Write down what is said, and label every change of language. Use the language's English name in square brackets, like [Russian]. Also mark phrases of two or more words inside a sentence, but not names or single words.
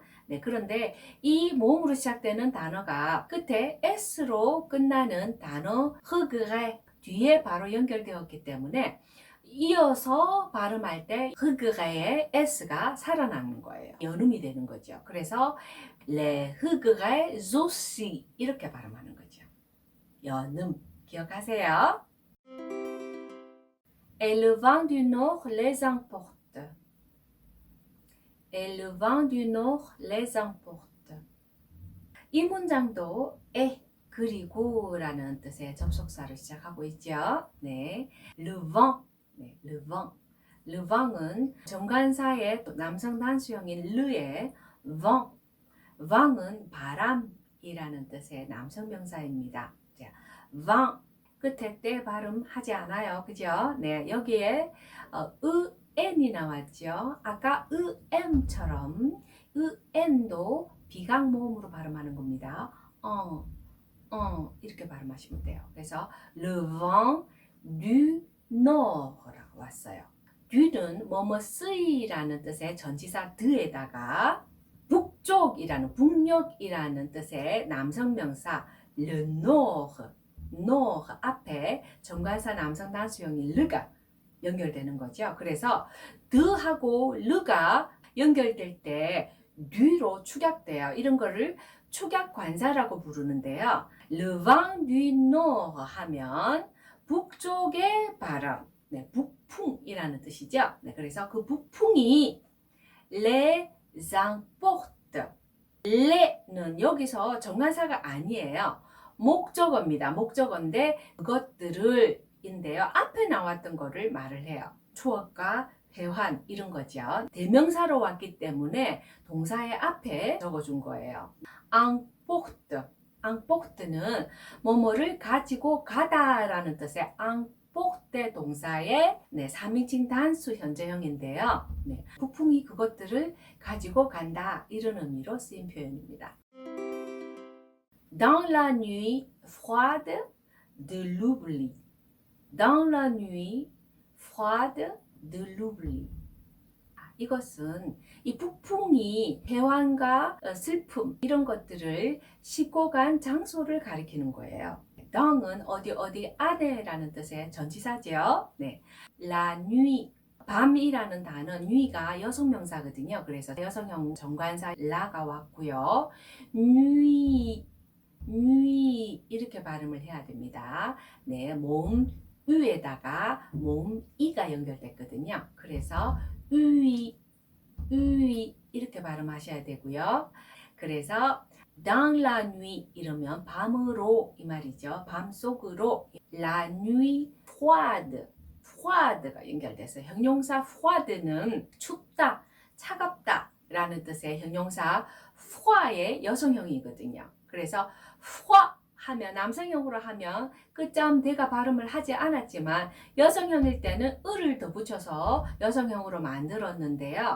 [Korean] 네, 그런데 이 모음으로 시작되는 단어가 끝에 s로 끝나는 단어 흐그레 뒤에 바로 연결되었기 때문에 이어서 발음할 때 흐그레의 s가 살아나는 거예요. 연음이 되는 거죠. 그래서 [French] les regrets aussi [Korean] 이렇게 발음하는 거죠. 연음. 기억하세요. [French] Et le vent du nord les emporte. Et le vent du nord les emporte. [Korean] 이 문장도 그리고 라는 뜻의 접속사를 시작하고 있죠. 네, [French] le vent, 네, le vent. le vent은 [Korean] 정관사의 남성 단수형인 [French] le의 vent, [Korean] vent은 바람이라는 뜻의 남성 명사입니다. vent 끝에 때 발음하지 않아요. 그죠? 네, 여기에 은이 나왔죠. 아까 음처럼 은도 비강 모음으로 발음하는 겁니다. 이렇게 발음하시면 돼요. 그래서 [French] le vent du nord [Korean] 라고 왔어요. du는 뭐뭐쓰이라는 뜻의 전치사 드에다가 북쪽이라는 북녘이라는 뜻의 남성 명사 [French] le nord [Korean] 앞에 정관사 남성 단수형인 르가 연결되는 거죠. 그래서 드하고 르가 연결될 때 뒤로 축약돼요. 이런 거를 축약 관사라고 부르는데요. [French] Le vent du nord [Korean] 하면 북쪽의 바람, 네, 북풍이라는 뜻이죠. 네, 그래서 그 북풍이 [French] les emporte. [Korean] les는 여기서 정관사가 아니에요. 목적어입니다. 목적어인데 그것들을 인데요. 앞에 나왔던 거를 말을 해요. 추억과 회환 이런 거죠. 대명사로 왔기 때문에 동사의 앞에 적어준 거예요. emporte. emporte는 뭐뭐를 가지고 가다라는 뜻의 emporte 동사의 3인칭 단수 현재형인데요. 네, 북풍이 그것들을 가지고 간다 이런 의미로 쓰인 표현입니다. [French] Dans la nuit froide de l'oubli. Dans la nuit froide de l'oubli. [Korean] 이것은 이 북풍이 회환과 슬픔 이런 것들을 싣고 간 장소를 가리키는 거예요. dang은 어디 안에라는 뜻의 전치사죠. 네, [French] la nuit [Korean] 밤이라는 단어 nuit가 여성명사거든요. 그래서 여성형 정관사 la가 왔고요. nuit 이렇게 발음을 해야 됩니다. 네, 모음 으에다가 모음 이가 연결됐거든요. 그래서 으이 이렇게 발음하셔야 되고요. 그래서 [French] dans la nuit [Korean] 이러면 밤으로 이 말이죠. 밤속으로 [French] la nuit froide [Korean] 가 연결돼서 형용사 froide는 춥다, 차갑다 라는 뜻의 형용사 froid의 여성형이거든요. 그래서 froid 하면 남성형으로 하면 끝자음 대가 발음을 하지 않았지만 여성형일 때는 을을 더 붙여서 여성형으로 만들었는데요.